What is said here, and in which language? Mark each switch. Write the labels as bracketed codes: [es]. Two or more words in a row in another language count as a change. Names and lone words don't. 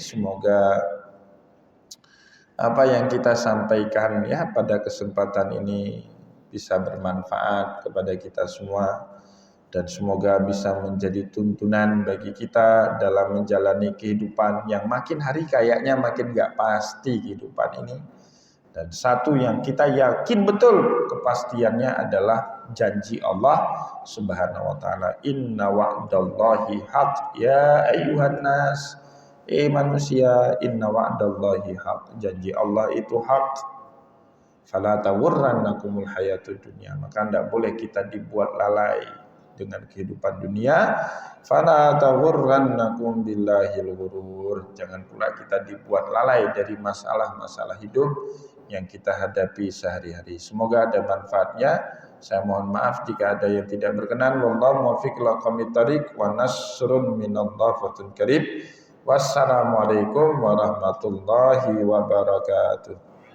[id] Semoga apa yang kita sampaikan ya pada kesempatan ini bisa bermanfaat kepada kita semua, dan semoga bisa menjadi tuntunan bagi kita dalam menjalani kehidupan yang makin hari kayaknya makin gak pasti kehidupan ini. Dan satu yang kita yakin betul kepastiannya adalah janji Allah [ar] سبحانه وتعالى, إن وعد الله حق يا أيها الناس, [id] manusia, [ar] إن وعد الله حق, [id] janji Allah itu hak. [ar] فلا تغرنكم الحياة الدنيا, [id] maka tidak boleh kita dibuat lalai dengan kehidupan dunia. [ar] فلا تغرنكم بالله الغرور, [id] jangan pula kita dibuat lalai dari masalah-masalah hidup yang kita hadapi sehari-hari. Semoga ada manfaatnya. Saya mohon maaf jika ada yang tidak berkenan. [ar] والله الموفق إلى أقوم الطريق ونصر من الله وفتح قريب. والسلام عليكم ورحمة الله وبركاته.